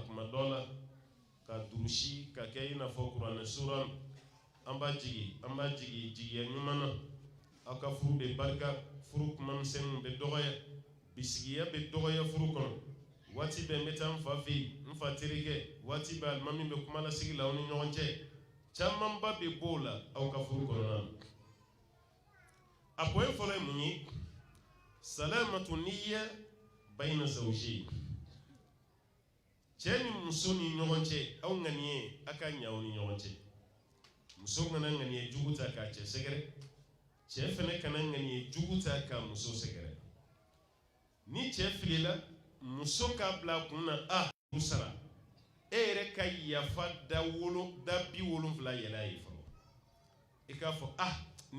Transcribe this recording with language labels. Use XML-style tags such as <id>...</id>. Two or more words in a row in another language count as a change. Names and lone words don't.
<bm>kuma dɔ la ka durusi ka kɛ i n'a fɔ kuranɛ sura an b'a jigi jigiya ɲuman na aw ka furu bɛ barika furu kuma misɛnninw bɛ dɔgɔya bisigiya bɛ dɔgɔya furu kɔnɔ waati bɛɛ n bɛ taa n fa fɛ yen n fa terikɛ waati bɛɛ alimami bɛ kuma lasigi la aw ni ɲɔgɔn cɛ camanba bɛ bɔ o la aw ka furu kɔnɔna na a point fɔlɔ ye mun ye</bm> <ar>سلامة النية بين الزوجين</ar> <bm>cɛ ni muso ni ɲɔgɔn cɛ aw ŋaniye a ka ɲɛ aw ni ɲɔgɔn cɛ muso kana ŋaniye jugu ta k'a cɛ sɛgɛrɛ cɛ fana kana ŋaniye jugu ta k'a muso sɛgɛrɛ ni cɛ filila muso k'a bila kun na a u sara e yɛrɛ ka yafa da 70 yɛlɛ a ye fɔlɔ i k'a fɔ n'i</bm>